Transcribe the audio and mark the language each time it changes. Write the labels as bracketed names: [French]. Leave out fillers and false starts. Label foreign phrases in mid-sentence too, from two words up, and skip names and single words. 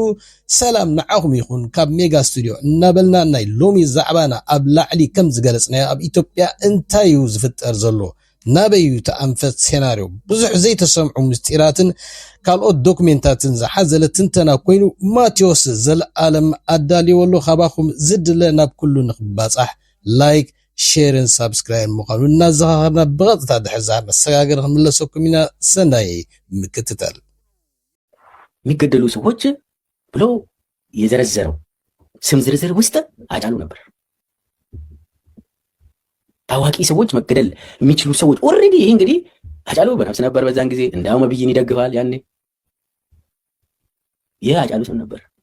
[Tigrinya] ሰላም ንዓኹም ይኹን ካብ ሜጋ ስቱዲዮ እናበልና ናይ ሎሚ ዛዕባና ኣብ ላዕሊ ከም ዝገለጽናዮ ኣብ ኢትዮጵያ እንታይ እዩ ዝፍጠር ዘሎ ናበዩ ተኣንፈት ሴናርዮ ብዙሕ ዘይተሰምዑ ምስጢራትን ካልኦት ዶክሜንታትን ዝሓዘለ ትንተና ኮይኑ ማቴዎስ ዘለኣለም ኣዳልየወሎ ካባኹም ዝድለ ናብ ኩሉ ንኽባጻሕ ላይክ ሼርን ሳብስክራይብ ምዃኑ እናዘኻኽርና ብቐጥታ ድሕዛ መሰጋገር ክንምለሰኩም ኢና። ሰናይ ምክትታል [Amharic] የሚገደሉ ሰዎች ብሎ የዘረዘረው ስም ዝርዝር ውስጥ አጫሉ ነበር። ታዋቂ ሰዎች መገደል የሚችሉ ሰዎች ኦሬዲ ይሄ እንግዲህ አጫሉ በነፍስ ነበር በዛን ጊዜ እንዳው መብይን ይደግፋል። ያኔ ይሄ አጫሉ ስም ነበር፣